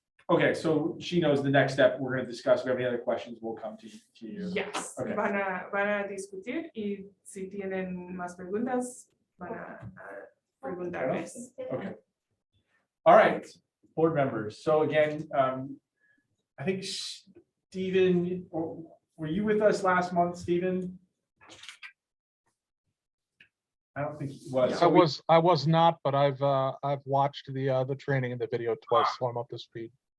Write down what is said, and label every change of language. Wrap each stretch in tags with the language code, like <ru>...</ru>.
<en>Okay, so she knows the next step we're gonna discuss. If we have any other questions, we'll come to you. Yes, Okay.</en> <es>van a discutir y si tienen más preguntas, van a preguntarles.</es> <en>Okay. All right, board members. So again, I think Stephen, were you with us last month, Stephen? I don't think he was. So we- I was not, but I've watched the training and the video twice, so I'm up to speed.</en>